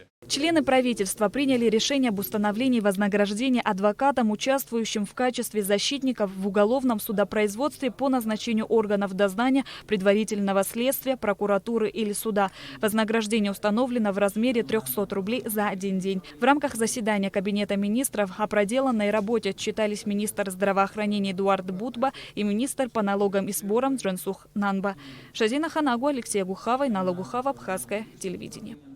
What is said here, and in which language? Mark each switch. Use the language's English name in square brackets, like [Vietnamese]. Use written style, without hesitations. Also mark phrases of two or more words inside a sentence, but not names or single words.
[Russian] Члены правительства приняли решение об установлении вознаграждения адвокатам, участвующим в качестве защитников в уголовном судопроизводстве по назначению органов дознания, предварительного следствия, прокуратуры или суда. Вознаграждение установлено в размере 300 рублей за один день. В рамках заседания Кабинета министров о проделанной работе отчитались министр здравоохранения Эдуард Бутба и министр по налогам и сборам Джансух Нанба. Шазина Ханагу, Алексей Гухава, Налогухава, Абхазское телевидение.